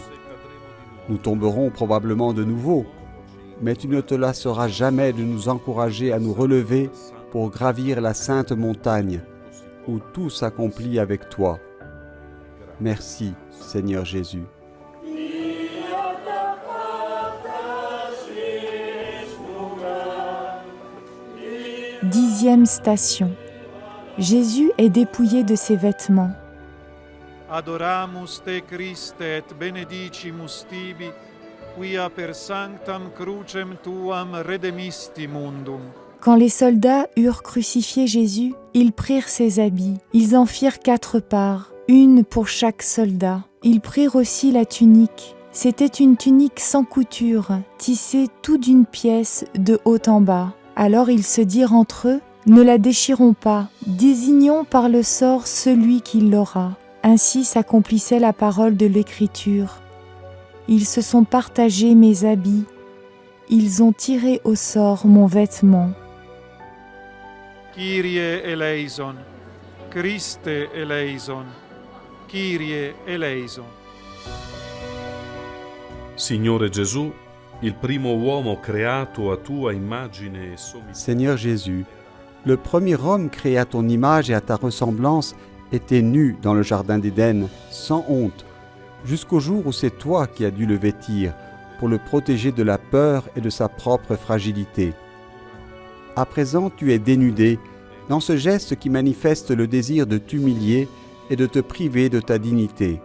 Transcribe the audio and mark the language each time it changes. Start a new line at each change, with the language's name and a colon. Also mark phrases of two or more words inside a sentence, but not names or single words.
French: Nous tomberons probablement de nouveau, mais tu ne te lasseras jamais de nous encourager à nous relever pour gravir la sainte montagne, où tout s'accomplit avec toi. Merci, Seigneur Jésus. 10e station. Jésus est dépouillé de ses vêtements.
Latin: Adoramus te Christe et benedicimus tibi, quia per sanctam crucem tuam redemisti mundum.
French: Quand les soldats eurent crucifié Jésus, ils prirent ses habits. Ils en firent 4 parts, une pour chaque soldat. Ils prirent aussi la tunique. C'était une tunique sans couture, tissée tout d'une pièce de haut en bas. Alors ils se dirent entre eux, « Ne la déchirons pas, désignons par le sort celui qui l'aura. » Ainsi s'accomplissait la parole de l'Écriture. Ils se sont partagés mes habits. Ils ont tiré au sort mon vêtement.
Greek: Κύριε ελέησον, Χριστέ ελέησον, Κύριε ελέησον.
Italian: Signore Gesù, il primo uomo creato a tua immagine e somiglianza.
French: Seigneur Jésus, le premier homme créé à ton image et à ta ressemblance était nu dans le jardin d'Éden, sans honte, jusqu'au jour où c'est toi qui as dû le vêtir, pour le protéger de la peur et de sa propre fragilité. À présent, tu es dénudé dans ce geste qui manifeste le désir de t'humilier et de te priver de ta dignité.